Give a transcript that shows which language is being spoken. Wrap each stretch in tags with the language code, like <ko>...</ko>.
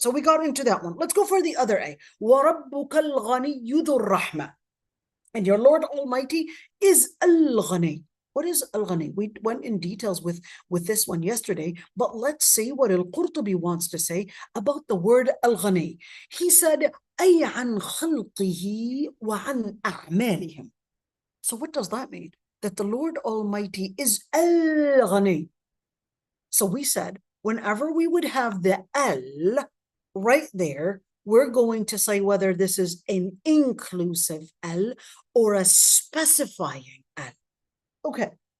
<en>So we got into that one. Let's go for the other ayah.</en> <ar>وَرَبُّكَ الْغَنِيُّ ذُو الرَّحْمَةِ.</ar> <en>And your Lord Almighty is al-Ghani. What is al-Ghani? We went in details with this one yesterday, but let's see what al-Qurtubi wants to say about the word al-Ghani. He said,</en> <ar>أي عن خلقه وعن أعمالهم.</ar> <en>So what does that mean? That the Lord Almighty is al-Ghani. So we said, whenever we would have the al right there, we're going to say whether this is an inclusive al or a specifying al. Okay.</en>